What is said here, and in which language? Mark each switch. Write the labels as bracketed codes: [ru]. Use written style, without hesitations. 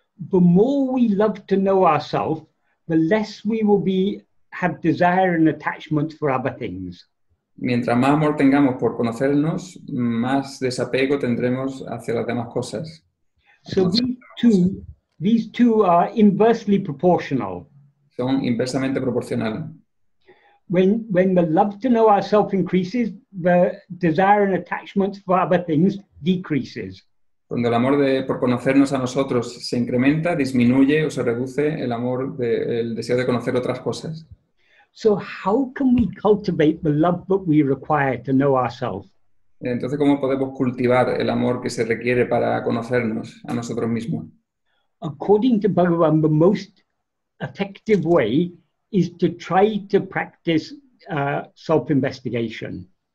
[en] The more we love to know ourselves, the less we will have desire and attachment for other things. [es] Mientras más amor tengamos por conocernos, más desapego tendremos hacia las demás cosas. [en] So these two are inversely proportional. [es] Son inversamente proporcionales. [en] When the love to know ourselves increases, the desire and attachment for other things decreases. [es] Cuando el amor por conocernos a nosotros se incrementa, disminuye o se reduce el amor el deseo de conocer otras cosas. [en] So how can we cultivate the love that we require to know ourselves? [es] Entonces, ¿cómo podemos cultivar el amor que se requiere para conocernos a nosotros mismos? [en] According to Bhagavan, the most effective way is to try to practice self-investigation.